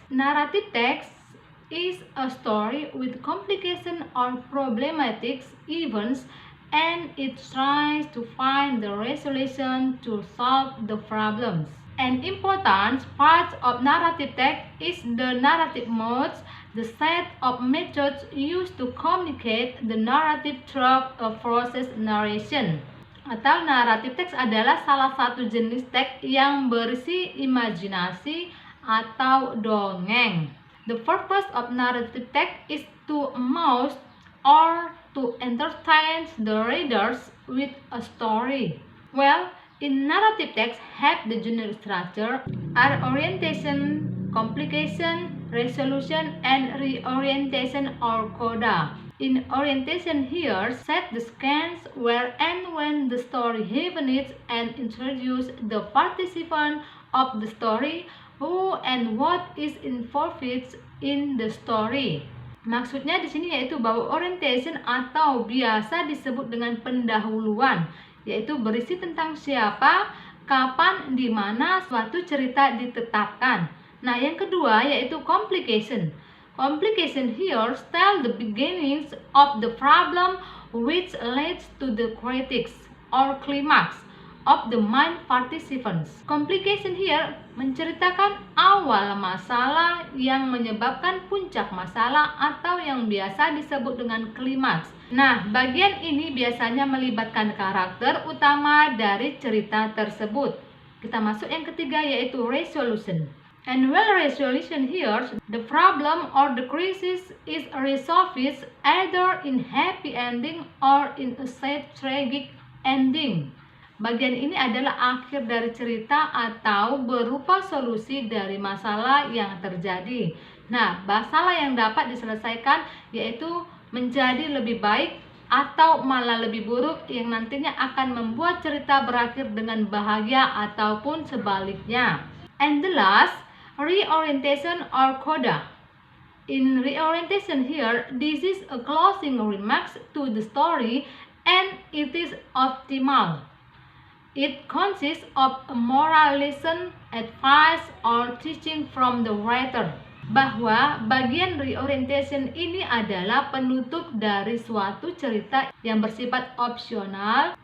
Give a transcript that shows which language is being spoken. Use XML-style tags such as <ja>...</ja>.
<en>Narrative text is a story with complication or problematic events, and it tries to find the resolution to solve the problems. An important part of narrative text is the narrative modes, the set of methods used to communicate the narrative through a process narration.</en> <id>Atau naratif teks adalah salah satu jenis teks yang berisi imajinasi atau dongeng.</id> <en>The purpose of narrative text is to amuse or to entertain the readers with a story. Well, in narrative text have the general structure are orientation, complication, resolution, and reorientation or coda. In orientation here, set the scenes where and when the story happens and introduce the participant of the story, who and what is involved in the story.</en> <id>Maksudnya di sini yaitu bahwa orientation atau biasa disebut dengan pendahuluan, yaitu berisi tentang siapa, kapan, di mana suatu cerita ditetapkan. Nah, yang kedua yaitu complication.</id> <en>Complication here tell the beginnings of the problem which leads to the critics or climax of the main participants. Complication here</en> <id>menceritakan awal masalah yang menyebabkan puncak masalah atau yang biasa disebut dengan klimaks. Nah, bagian ini biasanya melibatkan karakter utama dari cerita tersebut. Kita masuk yang ketiga yaitu resolution.</id> <en>And well, resolution here, the problem or the crisis is resolved either in happy ending or in a sad tragic ending.</en> <id>Bagian ini adalah akhir dari cerita atau berupa solusi dari masalah yang terjadi. Nah, masalah yang dapat diselesaikan yaitu menjadi lebih baik atau malah lebih buruk yang nantinya akan membuat cerita berakhir dengan bahagia ataupun sebaliknya.</id> <en>And the last, reorientation or coda. In reorientation here, this is a closing remarks to the story and it is optimal. It consists of a moral lesson, advice, or teaching from the writer.</en> <id>Bahwa bagian reorientation ini adalah penutup dari suatu cerita yang bersifat opsional.</id>